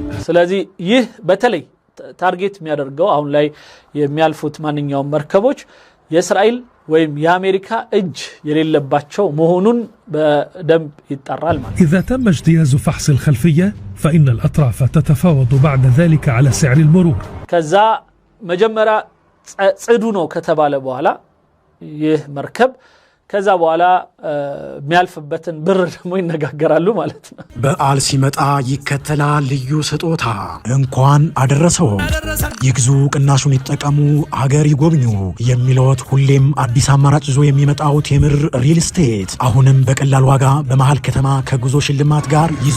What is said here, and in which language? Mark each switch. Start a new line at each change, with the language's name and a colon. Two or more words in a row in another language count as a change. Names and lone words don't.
Amharic: ስለዚህ ይህ በተለይ ታርጌት የሚያደርገው አሁን ላይ የሚያልፉት ማንኛውም መርከቦች የእስራኤል ወይም የአሜሪካ እጅ የሌለባቸው መሆኑን በደንብ ይጣራል ማለት።
Arabic: إذا تم اجتياز فحص الخلفية فإن الأطراف تتفاوض بعد ذلك على سعر المرور.
Amharic: ከዛ መጀመሪያ ጽዱ ነው ከተባለ በኋላ ይህ መርከብ ከዛ በኋላ የሚያልፍበትን ብር ደግሞ ይነጋገራሉ ማለት ነው። በዓል ሲመጣ ይከተላል ልዩ ስጦታ። እንኳን አደረሰው ይግዙ ቅናሹን ይጠቀሙ አገር ይጎብኙ የሚለዎት ሁሌም አዲስ አማራጭ ይዞ የሚመጣው ቴምር ሪል ስቴት አሁንም በቀላል ዋጋ በመሃል ከተማ ከጉዞ ሽልማት ጋር ይዞ